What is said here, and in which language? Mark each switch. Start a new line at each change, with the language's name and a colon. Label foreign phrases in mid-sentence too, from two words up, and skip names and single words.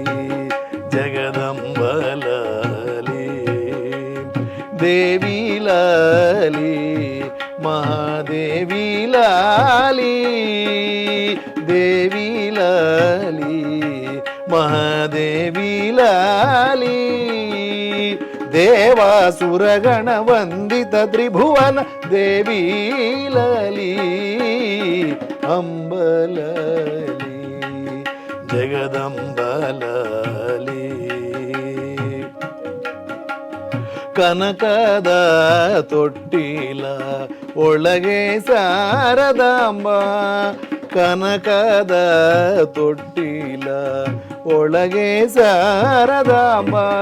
Telugu: జగదంబలాలి దేవి లాలి మహాదేవి లాలి దేవి లాలి మహాదేవి లాలి దేవాసురగణ వందిత త్రిభువన దేవి లాలి అంబలాలి
Kannada: జగదంబలాలి ಕನಕದ ತೊಟ್ಟಿಲ ಒಳಗೆ ಶಾರದಾಂಬ ಕನಕದ ತೊಟ್ಟಿಲ ಒಳಗೆ ಶಾರದಾಂಬ